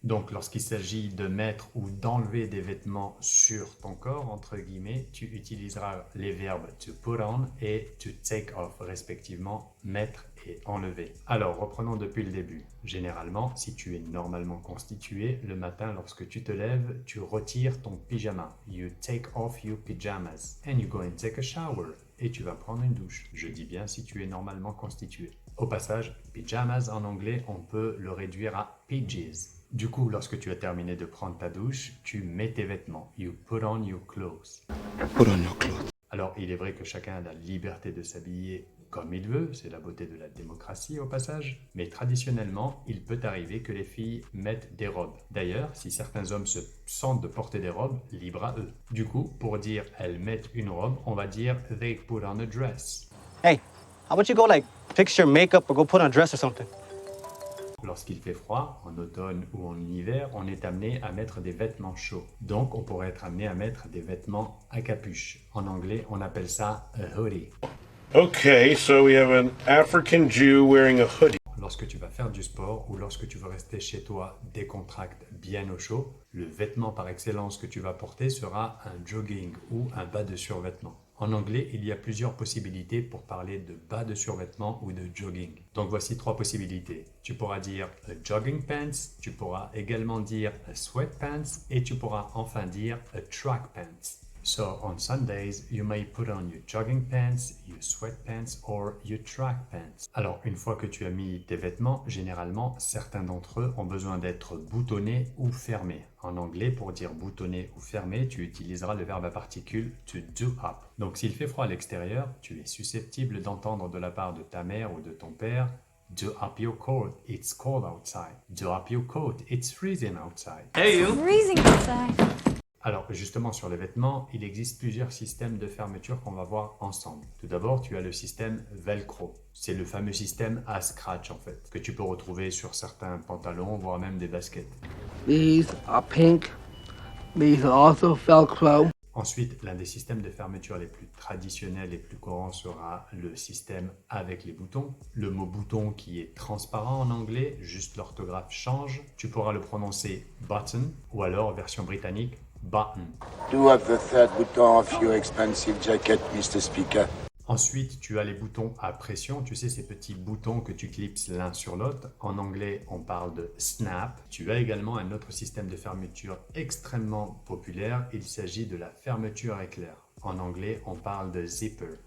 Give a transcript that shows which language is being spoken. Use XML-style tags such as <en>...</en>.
<fr>Donc lorsqu'il s'agit de mettre ou d'enlever des vêtements sur ton corps, entre guillemets, tu utiliseras les verbes to put on et to take off, respectivement, mettre et enlever. Alors reprenons depuis le début. Généralement, si tu es normalement constitué, le matin lorsque tu te lèves, tu retires ton pyjama.</fr> <en>You take off your pajamas and you go and take a shower.</en> <fr>Et tu vas prendre une douche. Je dis bien si tu es normalement constitué. Au passage, pyjamas en anglais, on peut le réduire à PJs. Du coup, lorsque tu as terminé de prendre ta douche, tu mets tes vêtements.</fr> <en>You put on your clothes. Put on your clothes.</en> <fr>Alors, il est vrai que chacun a la liberté de s'habiller comme il veut, c'est la beauté de la démocratie au passage, mais traditionnellement, il peut arriver que les filles mettent des robes. D'ailleurs, si certains hommes se sentent de porter des robes, libre à eux. Du coup, pour dire elles mettent une robe, on va dire</fr> <en>they put on a dress. Hey, how about you go like fix your makeup or go put on a dress or something?</en> <fr>Lorsqu'il fait froid, en automne ou en hiver, on est amené à mettre des vêtements chauds. Donc, on pourrait être amené à mettre des vêtements à capuche. En anglais, on appelle ça a hoodie.</fr> <en>Okay, so we have an African Jew wearing a hoodie.</en> <fr>Lorsque tu vas faire du sport ou lorsque tu veux rester chez toi décontracté, bien au chaud, le vêtement par excellence que tu vas porter sera un jogging ou un bas de survêtement. En anglais, il y a plusieurs possibilités pour parler de bas de survêtement ou de jogging. Donc voici trois possibilités. Tu pourras dire a jogging pants, tu pourras également dire a sweatpants et tu pourras enfin dire a track pants.</fr> <en>So on Sundays, you may put on your jogging pants, your sweatpants or your track pants.</en> <fr>Alors, une fois que tu as mis tes vêtements, généralement, certains d'entre eux ont besoin d'être boutonnés ou fermés. En anglais, pour dire boutonné ou fermé, tu utiliseras le verbe à particules to do up. Donc, s'il fait froid à l'extérieur, tu es susceptible d'entendre de la part de ta mère ou de ton père</fr> <en>do up your coat, it's cold outside. Do up your coat, it's freezing outside. Freezing outside.</en> <fr>Alors justement sur les vêtements, il existe plusieurs systèmes de fermeture qu'on va voir ensemble. Tout d'abord, tu as le système Velcro. C'est le fameux système à scratch en fait, que tu peux retrouver sur certains pantalons, voire même des baskets.</fr> <en>These are pink. These are also Velcro.</en> <fr>Ensuite, l'un des systèmes de fermeture les plus traditionnels et plus courants sera le système avec les boutons. Le mot bouton qui est transparent en anglais, juste l'orthographe change. Tu pourras le prononcer button ou alors version britannique button.</fr> <en>Do have the third button of your expensive jacket, Mr. Speaker.</en> <fr>Ensuite, tu as les boutons à pression, tu sais, ces petits boutons que tu clipses l'un sur l'autre. En anglais, on parle de snap. Tu as également un autre système de fermeture extrêmement populaire. Il s'agit de la fermeture éclair. En anglais, on parle de zipper.</fr>